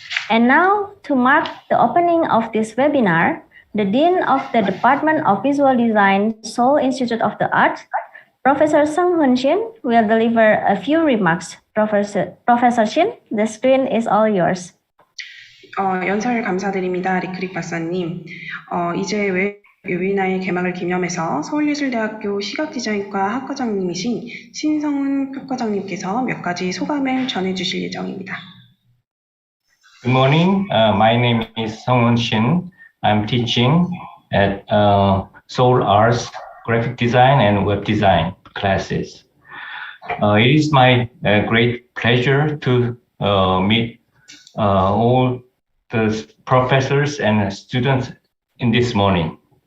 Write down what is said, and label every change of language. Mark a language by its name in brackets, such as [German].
[English] And now, to mark the opening of this webinar, the Dean of the Department of Visual Design, Seoul Institute of the Arts, Professor Seung-Hoon Shin, will deliver a few remarks. Professor Shin, the screen is all yours. [Korean] 연설 감사드립니다. 리크릭 박사님. 이제 웨비나의 개막을 기념해서 서울예술대학교 시각디자인과 학과장님이신 신성훈 학과장님께서 몇 가지 소감을 전해주실 예정입니다. [English] Good morning. My name is Seung-Hoon Shin. I'm teaching at Seoul Arts, Graphic Design and Web Design classes. It is my great pleasure to meet all the professors and students in this morning.